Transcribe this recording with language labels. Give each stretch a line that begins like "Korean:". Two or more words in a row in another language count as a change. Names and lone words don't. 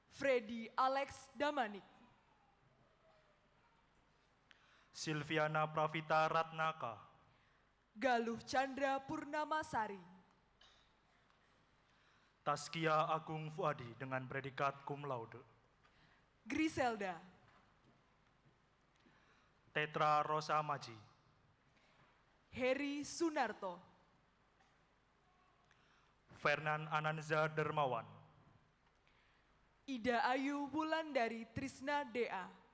Indonesian: Freddy Alex Damanik, Silviana Pravita Ratnaka, Galuh Chandra Purnamasari, Taskia Agung Fuadi dengan predikat cum laude, Griselda, Tetra Rosa Maji, Heri Sunarto, Fernan Ananza Dermawan, Ida Ayu Wulandari Trisna DA,